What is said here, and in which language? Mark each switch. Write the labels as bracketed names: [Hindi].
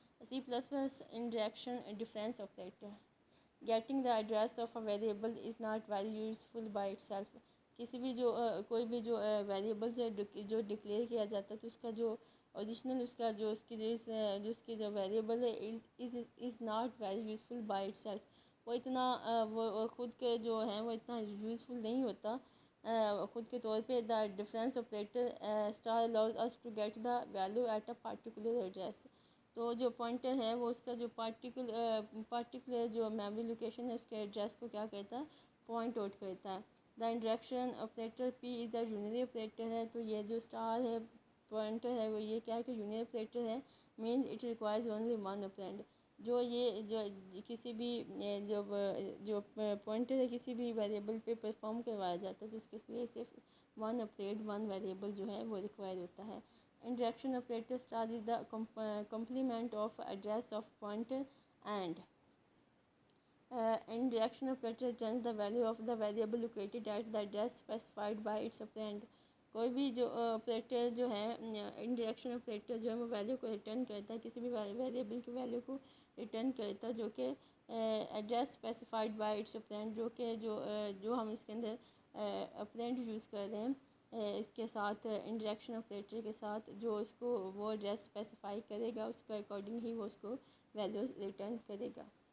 [English] C++ indirection dereference operator. Getting the address of a variable is not very useful by itself. [Urdu] کسی بھی جو کوئی بھی جو ویریبل جو ڈکلیئر کیا جاتا ہے تو اس کا جو اوریجنل اس کا جو اس کی جو اس کی جو ویریبل ہے is not very useful by it self, وہ اتنا وہ خود کے جو ہیں وہ اتنا یوزفل نہیں ہوتا خود کے طور پہ. [English] The dereference operator star allows us to get the value at a particular address. [Urdu] تو جو پوائنٹر ہے وہ اس کا جو پارٹیکولر جو میموری لوکیشن ہے اس کے ایڈریس کو کیا کہتا ہے، پوائنٹ آؤٹ کرتا ہے. دا انڈائریکشن آپریٹر پی از دا یونری آپریٹر ہے. تو یہ جو اسٹار ہے پوائنٹر ہے وہ یہ کیا ہے کہ یونری آپریٹر ہے. Means it requires only one operand. جو یہ جو کسی بھی جو پوائنٹر ہے کسی بھی ویریبل پہ پرفارم کروایا جاتا ہے تو اس کے لیے صرف ون آپریٹ ون ویریبل جو ہے وہ ریکوائر ہوتا ہے. [English] Indirection operator star is the complement of address of pointer and indirection operator returns the value of the variable located at the address specified by its operand. [Urdu] کوئی بھی جو operator جو ہے انڈائریکشن آپریٹر جو ہے وہ ویلیو کو return کرتا ہے، کسی بھی ویریبل کی ویلیو کو ریٹرن کرتا ہے جو کہ address specified by it's operand, جو کہ جو ہم اس کے اندر آپرینڈ یوز کر رہے ہیں اس کے ساتھ انڈائریکشن آپریٹر کے ساتھ جو اس کو وہ ایڈریس اسپیسیفائی کرے گا اس کے اکارڈنگ ہی وہ اس کو ویلیوز ریٹرن کرے گا.